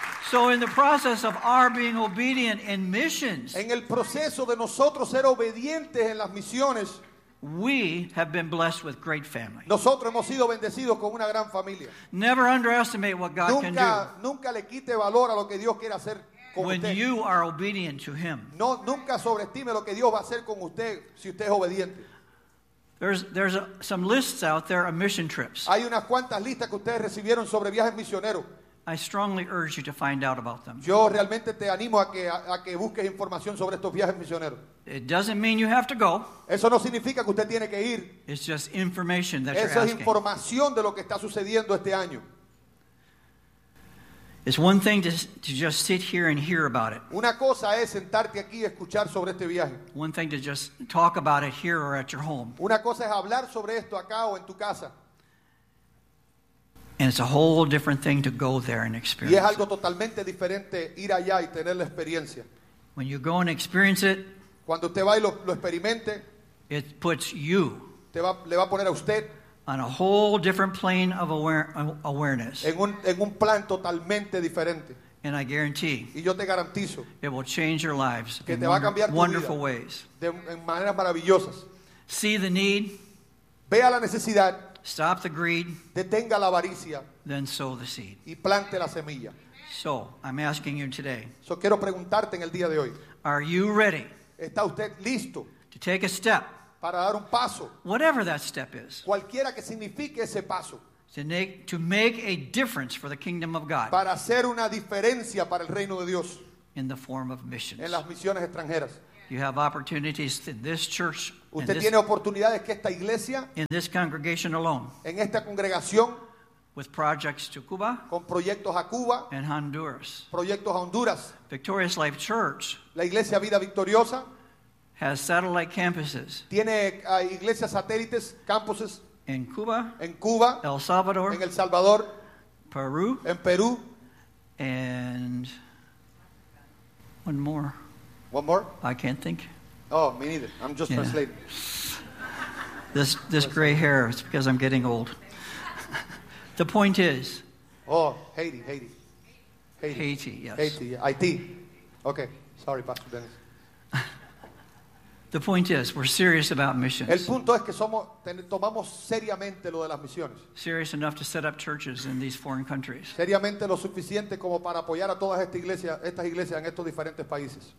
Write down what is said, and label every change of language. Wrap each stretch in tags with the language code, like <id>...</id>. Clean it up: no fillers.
<en>So in the process of our being obedient in missions.</en> <es>En el proceso de nosotros ser obedientes en las misiones.</es> <en>We have been blessed with great family.</en> <es>Nosotros hemos sido bendecidos con una gran familia.</es> <en>Never underestimate what God can do.</en> <es>Nunca le quite valor a lo que Dios quiere hacer.</es> <en>When you are obedient to Him,</en> <es>no, nunca sobreestime lo que Dios va a hacer con usted si usted es obediente.</es> <en>There's some lists out there of mission trips.</en> <es>Hay unas cuantas listas que ustedes recibieron sobre viajes misioneros.</es> <en>I strongly urge you to find out about them.</en> <es>Yo realmente te animo a que busques información sobre estos viajes misioneros.</es> <en>It doesn't mean you have to go.</en> <es>Eso no significa que usted tiene que ir.</es> <en>It's just information that</en> <es>Eso</es> <en>you're asking.</en> <es>Es información de lo que está sucediendo este año.</es> <en>It's one thing to just sit here and hear about it.</en> <es>Una cosa es sentarte aquí y escuchar sobre este viaje.</es> <en>One thing to just talk about it here or at your home.</en> <es>Una cosa es hablar sobre esto acá o en tu casa.</es> <en>And it's a whole different thing to go there and experience.</en> <es>Y es algo totalmente diferente ir allá y tener la experiencia.</es> <en>When you go and experience it,</en> <es>cuando usted va y lo experimente,</es> <en>it puts you.</en> <es>Le va a poner a usted.</es> <en>On a whole different plane of awareness.</en> <es>En un plan totalmente diferente.</es> <en>And I guarantee.</en> <es>Y yo te garantizo.</es> <en>It will change your lives.</en> <es>Que te va a cambiar tu vida.</es> <en>Wonderful ways.</en> <es>En maneras maravillosas.</es> <en>See the need.</en> <es>Vea la necesidad.</es> <en>Stop the greed.</en> <es>Detenga la avaricia.</es> <en>Then sow the seed.</en> <es>Y plante la semilla.</es> <en>So I'm asking you today.</en> <es>So quiero preguntarte en el día de hoy.</es> <en>Are you ready?</en> <es>¿Está usted listo?</es> <en>To take a step.</en> <es>Para dar un paso.</es> <en>Whatever that step is.</en> <es>Cualquiera que signifique ese paso.</es> <en>To make a difference for the kingdom of God.</en> <es>Para hacer una diferencia para el reino de Dios.</es> <en>In the form of missions.</en> <es>En las misiones extranjeras. Yeah.</es> <en>You have opportunities in this church.</en> <es>Usted</es> <en>in</en> <es>tiene this, oportunidades que esta iglesia.</es> <en>In this congregation alone.</en> <es>En esta congregación.</es> <en>With projects to Cuba.</en> <es>Con proyectos a Cuba.</es> <en>And Honduras.</en> <es>Proyectos a Honduras.</es> <en>Victorious Life Church.</en> <es>La Iglesia Vida Victoriosa.</es> <en>Has satellite campuses.</en> <es>Tiene iglesias satélites, campuses.</es> <en>In Cuba.</en> <es>En Cuba.</es> <en>El Salvador.</en> <es>En El Salvador.</es> <en>Peru.</en> <es>En Perú.</es> <en>And one more. One more? I can't think. Oh, me neither. I'm just translating. This gray hair, it's because I'm getting old. The point is. Oh, Haiti. Haiti, yes. Haiti, yeah. IT. Okay, sorry, Pastor Dennis. The point is, we're serious about missions.</en> <es>El punto es que tomamos seriamente lo de las misiones.</es> <en>Serious enough to set up churches in these foreign countries.</en> <es>Seriamente lo suficiente como para apoyar a todas estas iglesias en estos diferentes países.</es>